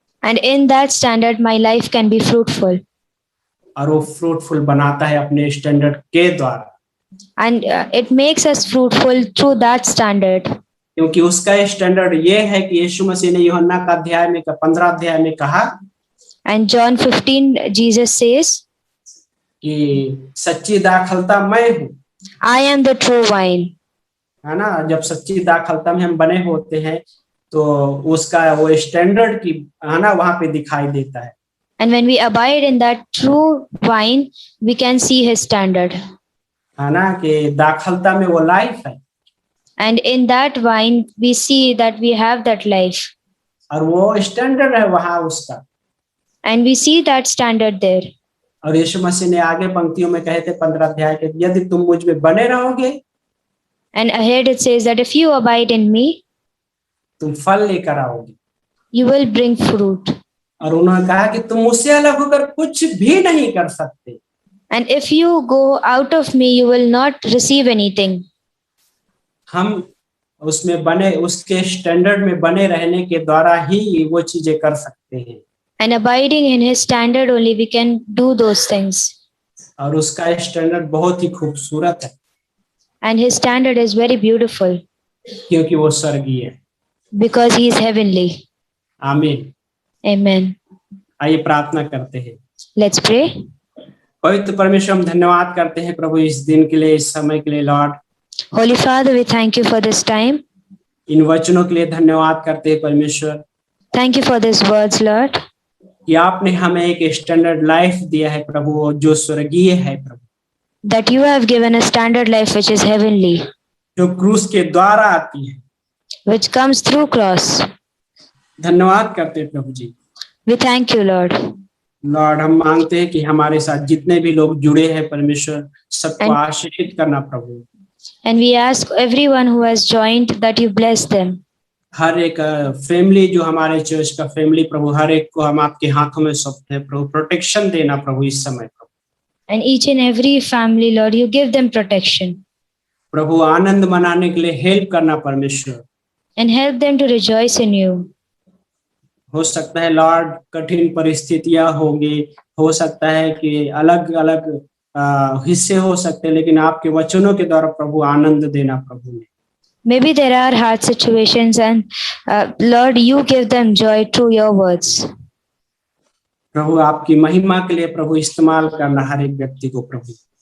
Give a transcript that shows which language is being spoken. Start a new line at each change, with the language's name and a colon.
English: And in that standard my life can be fruitful.
Hindi: और वो fruitful बनाता है अपने स्टैंडर्ड के द्वारा।
English: And it makes us fruitful through that standard.
Hindi: क्योंकि उसका स्टैंडर्ड ये है कि यीशु मसीह ने यूहन्ना का 15 अध्याय में कहा,
English: And John 15 Jesus says
Hindi: कि सच्ची दाखलता मैं हूँ।
English: I am the true vine.
Hindi: है ना, जब सच्ची दाखलता में हम बने होते हैं तो उसका वो स्टैंडर्ड की, है ना, वहां पे दिखाई देता है।
English: And when we abide in that true vine, we can see His standard.
Hindi: है ना, कि दाखलता में वो लाइफ है।
English: And in that vine, we see that we have that life.
Hindi: और वो स्टैंडर्ड है वहां उसका।
English: And we see that standard there.
Hindi: और यीशु मसीह ने आगे पंक्तियों में कहे थे 15 अध्याय के, यदि तुम मुझ में बने रहोगे,
English: And ahead it says that if you abide in me,
Hindi: तुम फल लेकर आओगे।
English: you will bring fruit.
Hindi: और उन्होंने कहा कि तुम मुझसे अलग होकर कुछ भी नहीं कर सकते।
English: And if you go out of me, you will not receive anything.
Hindi: हम उसमें बने, उसके स्टैंडर्ड में बने रहने के द्वारा ही वो चीजें कर सकते हैं।
English: And abiding in His standard only, we can do those things.
Hindi: और उसका स्टैंडर्ड बहुत ही खूबसूरत है।
English: And His standard is very beautiful.
Hindi: क्योंकि वो स्वर्गीय है।
English: Because He is heavenly.
Hindi: आमीन।
English: Amen.
Hindi: आइए प्रार्थना करते हैं।
English: Let's pray.
Hindi: पवित्र परमेश्वर, हम धन्यवाद करते हैं प्रभु इस दिन के लिए, इस समय के लिए।
English: Lord, Holy Father, we thank you for this time.
Hindi: इन वचनों के लिए धन्यवाद करते हैं परमेश्वर।
English: Thank you for these words, Lord.
Hindi: कि आपने हमें एक स्टैंडर्ड लाइफ दिया है प्रभु, जो स्वर्गीय है प्रभु।
English: That you have given a standard life which is heavenly.
Hindi: जो क्रूस के द्वारा आती है।
English: Which comes through cross.
Hindi: धन्यवाद करते हैं प्रभु जी।
English: We thank you, Lord.
Hindi: Lord, हम मांगते हैं कि हमारे साथ जितने भी लोग जुड़े हैं परमेश्वर, सबको आशीषित करना प्रभु।
English: And we ask everyone who has joined that you bless them.
Hindi: हर एक फैमिली जो हमारे चर्च का फैमिली प्रभु, हर एक को हम आपके हाथों में सौंपते हैं प्रभु। प्रोटेक्शन देना प्रभु इस समय प्रभु।
English: And each and every family, Lord, you give them protection.
Hindi: प्रभु आनंद मनाने के लिए हेल्प करना परमेश्वर।
English: And help them to rejoice in you.
Hindi: हो सकता है लॉर्ड कठिन परिस्थितियां होंगी, हो सकता है कि अलग अलग हिस्से हो सकते हैं, लेकिन आपके वचनों के द्वारा प्रभु आनंद देना प्रभु ने।
English: Maybe there are hard situations, and Lord, you give them joy through your words.
Hindi: प्रभु आपकी महिमा के लिए प्रभु इस्तेमाल करना हर एक व्यक्ति को प्रभु।